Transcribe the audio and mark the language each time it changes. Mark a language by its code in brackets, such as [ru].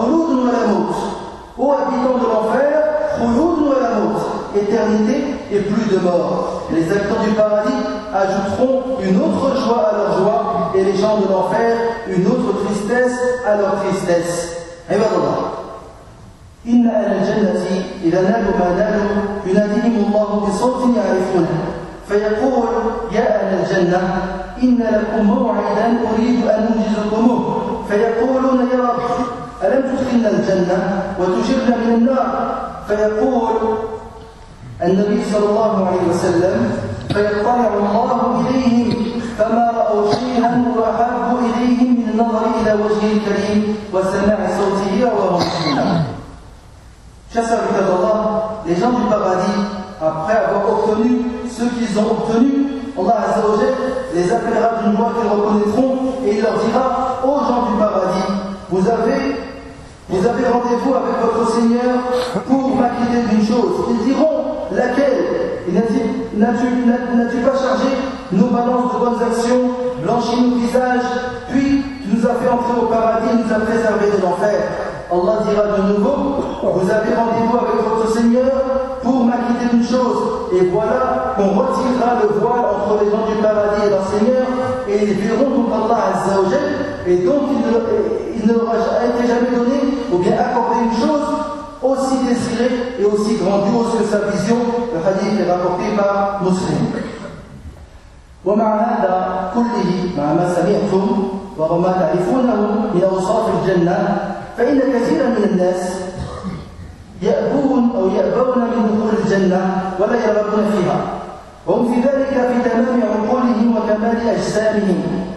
[fr] Khuloud nous la mort. Ô habitants de l'enfer, khuloud nous la mort. Éternité et plus de mort. Les habitants du paradis ajouteront une autre joie à leur joie et les gens de l'enfer une autre tristesse à leur tristesse. Et voilà. [ar] إن أهل الجنة إذا نالوا ما نالوا يناديهم الله بصوت يعرفونه فيقول: يا أهل الجنة إن لكم موعدا أريد أن أنجزكموه. فيقولون: يا رب ألم تدخلنا الجنة وتجرنا من النار؟ فيقول النبي صلى الله عليه وسلم: فيطلع الله إليهم فما رأوا شيئا أحب إليهم من النظر إلى وجهه الكريم وسماع صوته. رواه مسلم. [fr] Chers serviteurs d'Allah, les gens du paradis, après avoir obtenu ce qu'ils ont obtenu, Allah [ar] Azza wa Jalla [fr] les appellera d'une voix qu'ils reconnaîtront et il leur dira: ô gens du paradis, vous avez rendez-vous avec votre Seigneur pour m'acquitter d'une chose. Ils diront: laquelle? N'as-tu pas chargé nos balances de bonnes actions, blanchi nos visages, puis tu nous as fait entrer au paradis et nous as préservé de l'enfer? Allah dira de nouveau: vous avez rendez-vous avec votre Seigneur pour m'acquitter d'une chose. Et voilà qu'on retirera le voile entre les gens du paradis et leur Seigneur, et ils verront donc Allah [ar] Azza wa Jalla, [fr] et donc il ne leur a été jamais donné ou bien accordé une chose aussi désirée et aussi grandiose que sa vision. Le hadith est rapporté par Muslim. [ar] ومع هذا كله مع ما سمعتم وما تعرفونه من أوصاف الجنة فإن كثيرا من الناس يأبون من دخول الجنة ولا يرغبون فيها وهم في ذلك في تمام عقولهم وكمال أجسامهم.